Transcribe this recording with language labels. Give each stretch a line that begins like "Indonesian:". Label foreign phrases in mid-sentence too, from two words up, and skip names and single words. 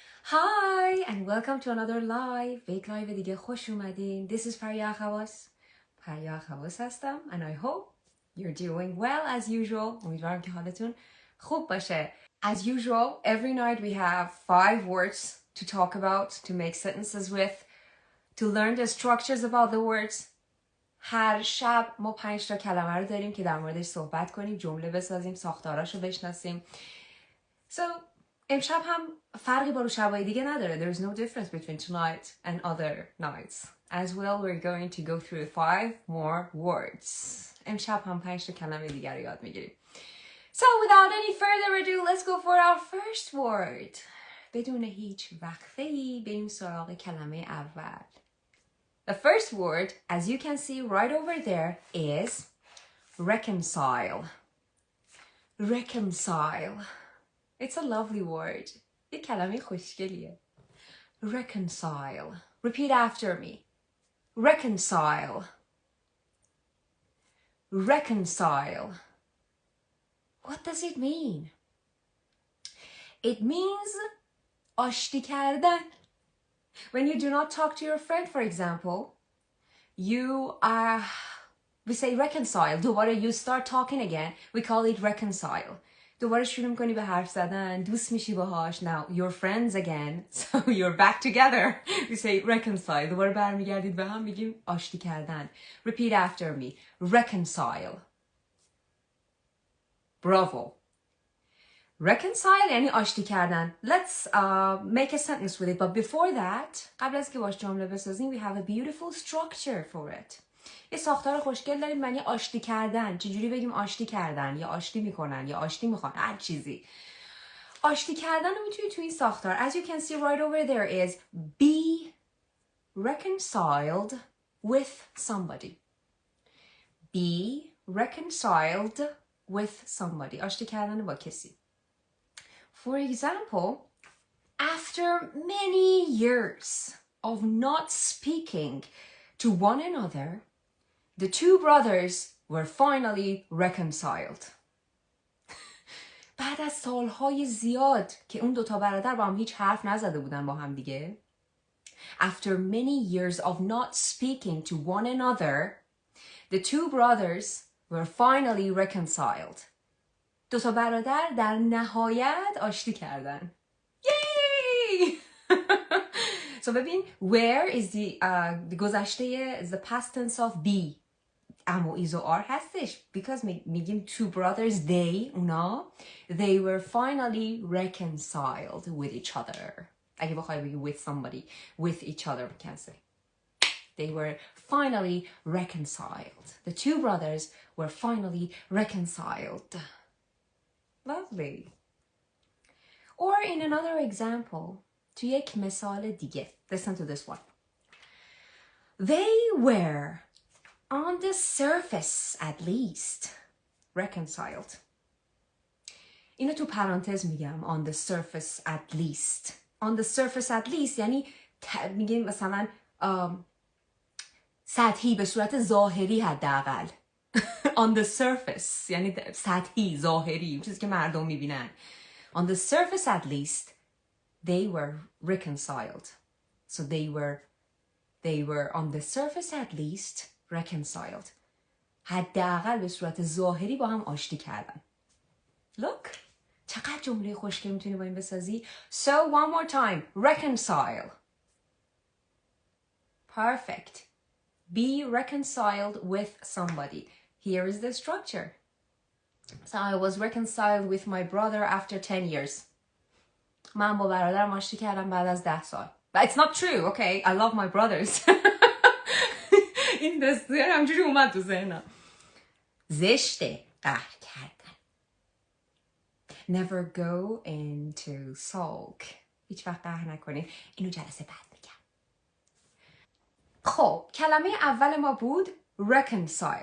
English: Hi and welcome to another live.
Persian: به یک لایو دیگه خوش اومدین.
English: This is پریا خواس.
Persian: پریا خواس هستم
English: and I hope you're doing well as usual.
Persian: امیدوارم که حالتون خوب باشه.
English: As usual, every night we have 5 words to talk about, to make sentences with, to learn the structures about the words.
Persian: هر شب ما 5 تا کلمه رو داریم که در موردش صحبت کنیم، جمله بسازیم، ساختاراشو بشناسیم. So امشب هم فرقی با شبای دیگه نداره.
English: There is no difference between tonight and other nights. As well, we're going to go through 5 more words.
Persian: امشب هم 5 تا کلمه دیگه رو یاد میگیریم.
English: So without any further ado, let's go for our first word.
Persian: بدون هیچ وقفه‌ای بریم سراغ کلمه اول.
English: The first word, as you can see right over there, is reconcile. Reconcile. It's a lovely word.
Persian: یک کلمه خوشگلیه.
English: Reconcile. Repeat after me. Reconcile. Reconcile. What does it mean? It means
Persian: آشتی کردن.
English: When you do not talk to your friend, for example, we say reconcile. دوباره you start talking again. We call it reconcile.
Persian: دوباره شروع میکنی به حرف زدن، دوست میشی باهاش.
English: Now you're friends again, so you're back together. We say reconcile.
Persian: دوباره برمیگردید به هم، میگیم آشتی کردن.
English: Repeat after me. Reconcile. Bravo.
Persian: Reconcile یعنی آشتی کردن.
English: Let's make a sentence with it. But before that,
Persian: قبل از که باش جمله بسازیم,
English: we have a beautiful structure for it.
Persian: یه ساختار خوشگل داریم معنی آشتی کردن. چجوری بگیم آشتی کردن یا آشتی میکنن یا آشتی میخوان، هر چیزی. آشتی کردن رو میتونی تو این ساختار.
English: As you can see right over there is be reconciled with somebody. Be reconciled with somebody. آشتی کردن با کسی. For example, after many years of not speaking to one another, the two brothers were finally reconciled.
Persian: بعد از سالهای زیاد که اون دوتا برادر با هم هیچ حرف نزده بودن با هم دیگه.
English: After many years of not speaking to one another, the two brothers were finally reconciled.
Persian: دوتا برادر در نهایت آشتی کردن.
English: Yay! So ببین, where is the گذشته is the past tense of be.
Persian: اما ایز و آر هستش.
English: Because میگیم two brothers, they, اونا, they were finally reconciled with each other.
Persian: اگه بخوای بگی
English: with somebody, with each other, we can say. They were finally reconciled. The two brothers were finally reconciled. Lovely. Or in another example,
Persian: تو یک مثال دیگه.
English: Listen to this one. They were, on the surface at least, reconciled.
Persian: اینو تو پرانتز میگم.
English: On the surface at least. On the surface at least
Persian: یعنی میگیم مثلا سطحی، به صورت ظاهری حداقل.
English: On the surface
Persian: یعنی سطحی، ظاهری، چیزی که مردم میبینن.
English: On the surface at least, they were reconciled. So they were on the surface at least reconciled.
Persian: حداقل به صورت ظاهری با هم آشتی کردن. Look, چقدر جمله خوشگل میتونی با این بسازی.
English: So one more time. Reconcile. Perfect. Be reconciled with somebody. Here is the structure. So I was reconciled with my brother after 10 years.
Persian: من با برادرم آشتی کردم بعد از 10 سال.
English: But it's not true, okay? I love my brothers.
Persian: این دسته همجوری اومد تو ذهنم. زشته قهر کردن.
English: Never go into sulk.
Persian: هیچ وقت قهر نکنید. اینو جلسه بعد میگم. خب کلمه اول ما بود reconcile.